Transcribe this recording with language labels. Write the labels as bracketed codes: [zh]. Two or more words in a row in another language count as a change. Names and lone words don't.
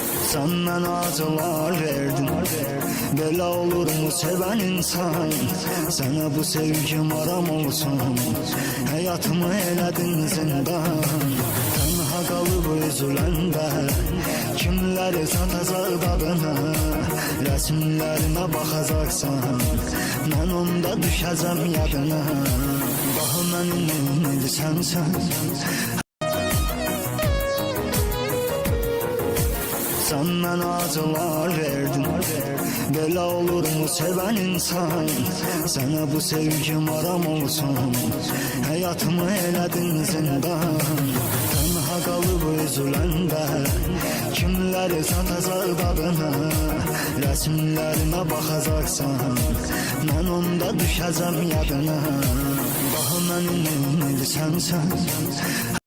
[tr] Senden acılar verdim, böyle olur mu seven insan? Sana bu sevgim aram olsun, hayatımı eledin zindan. [az] Tenha kalıp üzüləndə kimləri satacaq dadına? Resimlerime baxacaqsan, mən onda düşəcəm yadına. Daha mənim sənsən. [tr] Senden acılar verdim, böyle olur mu seven insan? Sana bu sevgim aram olsun, hayatımı eledin zindan. [az] Tenha kalıp üzüləndə kimləri satacaq dadına? Resimlerime baxacaqsan, mən onda düşəcəm yadına. Daha mənim sənsən.